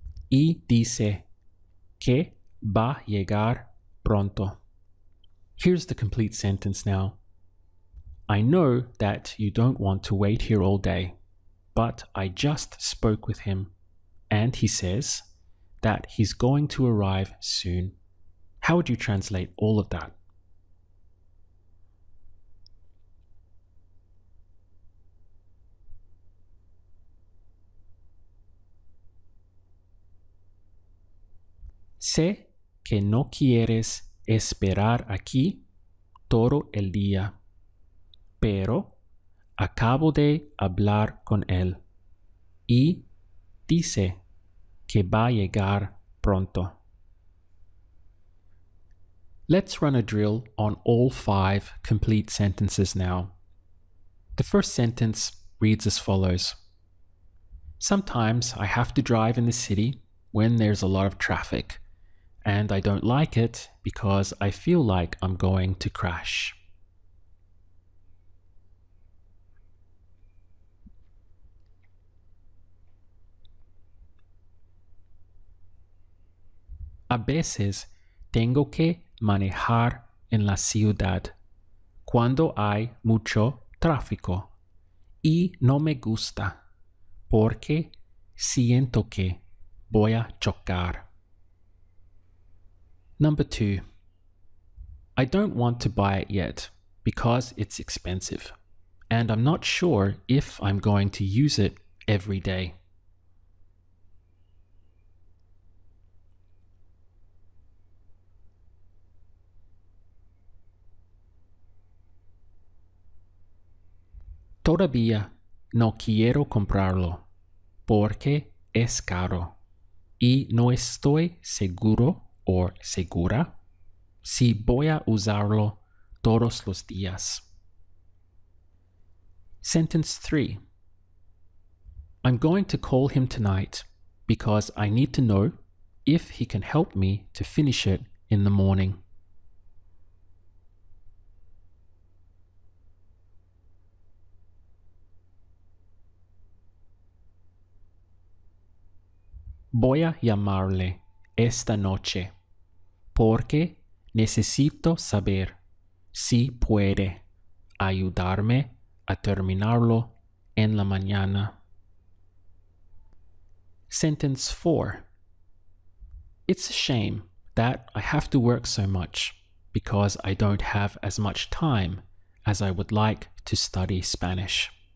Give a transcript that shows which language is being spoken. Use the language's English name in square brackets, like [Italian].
[Spanish] Y dice que va a llegar pronto. [English] Here's the complete sentence now. I know that you don't want to wait here all day, but I just spoke with him, and he says that he's going to arrive soon. How would you translate all of that? [Spanish] Sé que no quieres esperar aquí todo el día, pero acabo de hablar con él y dice que va a llegar pronto. [English] Let's run a drill on all 5 complete sentences now. The first sentence reads as follows. Sometimes I have to drive in the city when there's a lot of traffic, and I don't like it because I feel like I'm going to crash. [Spanish] A veces tengo que manejar en la ciudad cuando hay mucho tráfico y no me gusta porque siento que voy a chocar. [English] Number 2. I don't want to buy it yet because it's expensive, and I'm not sure if I'm going to use it every day. [Spanish] Todavía no quiero comprarlo porque es caro y no estoy seguro o segura si voy a usarlo todos los días. [English] Sentence 3. I'm going to call him tonight because I need to know if he can help me to finish it in the morning. [Spanish] Voy a llamarle esta noche porque necesito saber si puede ayudarme a terminarlo en la mañana. [English] Sentence 4. It's a shame that I have to work so much because I don't have as much time as I would like to study Spanish.